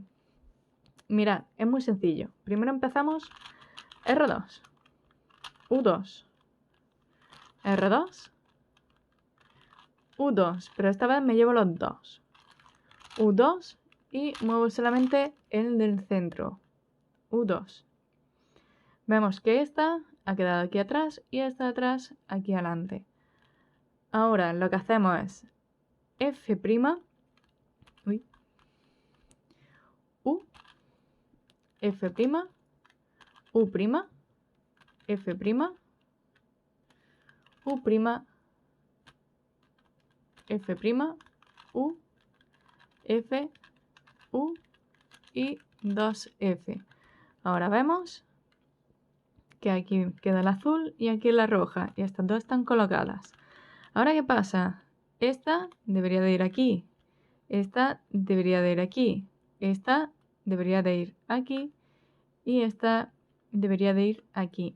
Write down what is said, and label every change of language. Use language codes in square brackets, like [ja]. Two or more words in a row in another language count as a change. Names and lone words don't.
[es] Mirad, es muy sencillo. Primero empezamos R2, U2, R2, U2, pero esta vez me llevo los dos. U2 y muevo solamente el del centro. U2. Vemos que esta ha quedado aquí atrás y esta de atrás aquí adelante. Ahora lo que hacemos es F', U, F', U', F', U', F', U, F, U y 2F. Ahora vemos que aquí queda el azul y aquí la roja y estas dos están colocadas. Ahora, ¿qué pasa? Esta debería de ir aquí, esta debería de ir aquí, esta debería de ir aquí y esta debería de ir aquí.